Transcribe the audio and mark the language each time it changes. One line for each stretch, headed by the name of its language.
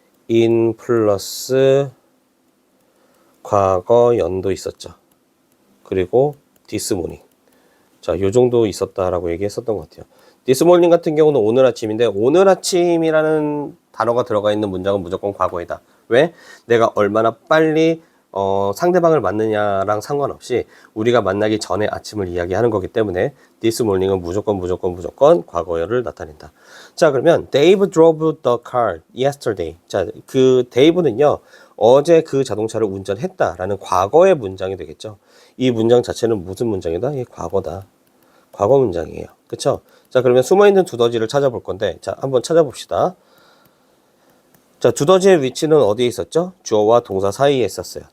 Korean: in 플러스 과거 연도 있었죠. 그리고 this morning. 자, 요 정도 있었다라고 얘기했었던 것 같아요. this morning 같은 경우는 오늘 아침인데, 오늘 아침이라는 단어가 들어가 있는 문장은 무조건 과거이다. 왜? 내가 얼마나 빨리 상대방을 만느냐랑 상관없이 우리가 만나기 전에 아침을 이야기하는 거기 때문에 this morning은 무조건 과거를 나타낸다. 자, 그러면
English: Dave drove the car yesterday.
Korean: 자, 그 Dave는요, 어제 그 자동차를 운전했다라는 과거의 문장이 되겠죠. 이 문장 자체는 무슨 문장이다? 이게 과거다. 과거 문장이에요. 그쵸? 자, 그러면 숨어있는 두더지를 찾아볼 건데, 자, 한번 찾아봅시다. 자, 두더지의 위치는 어디에 있었죠? 주어와 동사 사이에 있었어요.